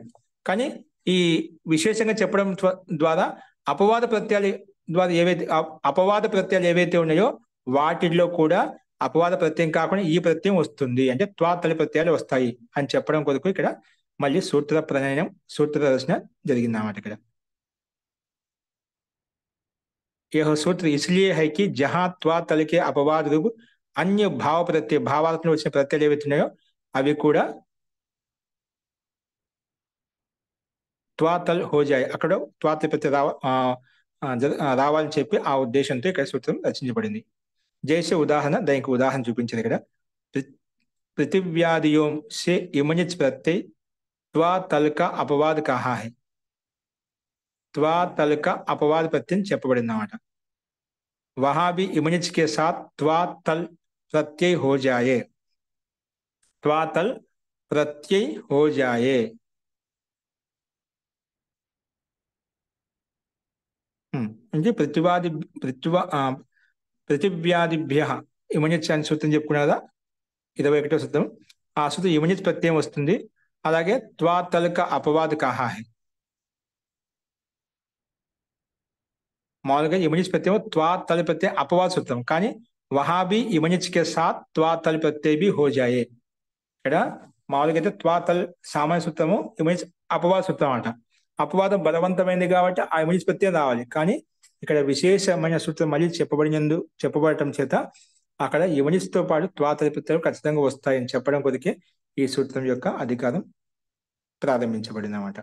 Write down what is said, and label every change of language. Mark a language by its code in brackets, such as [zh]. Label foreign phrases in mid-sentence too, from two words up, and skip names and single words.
[te] కానీ ఈ విశేషంగా చెప్పడం ద్వారా అపవాద ప్రత్యయాలు ఏవైతే ఉన్నాయో వాటిల్లో కూడా అపవాద ప్రత్యయం కాకుండా ఈ ప్రత్యయం వస్తుంది, అంటే త్వాతల ప్రత్యయాలు వస్తాయి అని చెప్పడం కొరకు ఇక్కడ మళ్ళీ సూత్ర ప్రణయనం, సూత్ర రచన జరిగింది అన్నమాట. ఇక్కడ [hi] यह सूत्र इसलिए है कि जहां त्वातल के अपवाद रूप अन्य भाव प्रत्यय [te] భావాలతో వచ్చిన ప్రత్యయాలు ఏవైతే ఉన్నాయో అవి కూడా [hi] त्वातल हो जाए, [te] అక్కడ త్వాతల ప్రత్యయ రావాలని చెప్పి ఆ ఉద్దేశంతో ఇక్కడ సూత్రం రచించబడింది. జైసే ఉదాహరణ, దానికి ఉదాహరణ చూపించింది ఇక్కడ. [hi] पृथिव्यादियों से इमनिच प्रत्यय त्वातल का अपवाद कहा है. त्वातल का अपवाद प्रत्यय [te] చెప్పబడింది అన్నమాట. [hi] वहां भी इमनिच के साथ त्वातल प्रत्यय हो जाए, त्वातल प्रत्यय हो जाए. [te] అంటే పృథివ్యాదిభ్య ఇమనిచ్ అని సూత్రం చెప్పుకున్నా కదా, 21వ సూత్రం. ఆ సూత్రం ఇమనిచ్ ప్రత్యయం వస్తుంది. అలాగే [hi] त्वातल का अपवाद कहा है, [te] మామూలుగా ఇమనిచ్ ప్రత్యయం త్వాతల్ ప్రత్యయ అపవాద సూత్రం, కానీ [hi] वहाँ भी इमनिच के साथ त्वातल प्रत्यय भी हो जाए. [te] ఇక్కడ మామూలుగా అయితే త్వాతల్ సామాన్య సూత్రము, ఇమనిచ్ అపవాద సూత్రం అంట. అపవాదం బలవంతమైంది కాబట్టి ఆ ఇమనిచ్ ప్రత్యయం రావాలి. కానీ ఇక్కడ విశేషమైన సూత్రం మళ్ళీ చెప్పబడటం చేత అక్కడ ఇమనిచ్తో పాటు త్వాతల ప్రత్యయాలు ఖచ్చితంగా వస్తాయని చెప్పడం కొరికే ఈ సూత్రం యొక్క అధికారం ప్రారంభించబడింది అన్నమాట.